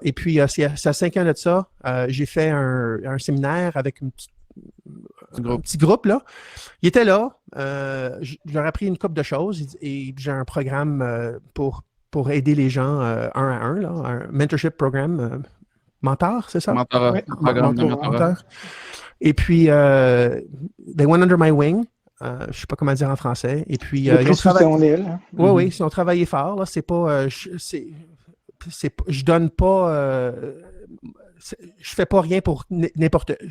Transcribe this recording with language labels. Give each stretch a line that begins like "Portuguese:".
French: Et puis, c'est à 5 ans de ça, j'ai fait un séminaire avec un petit groupe, là. Il était là. Je leur ai appris une couple de choses et j'ai un programme pour pour aider les gens un à un, là, un mentorship programme. Mentor, c'est ça? Mentorat, Oui. programme de mentorat. Mentor. Et puis,
English: they went under my wing.
French: Je ne sais pas comment dire en français. Et puis, Il est pris sous son aile. Hein. Oui, ils ont travaillé fort. Là. C'est pas, je donne pas. Je fais pas rien pour n'importe.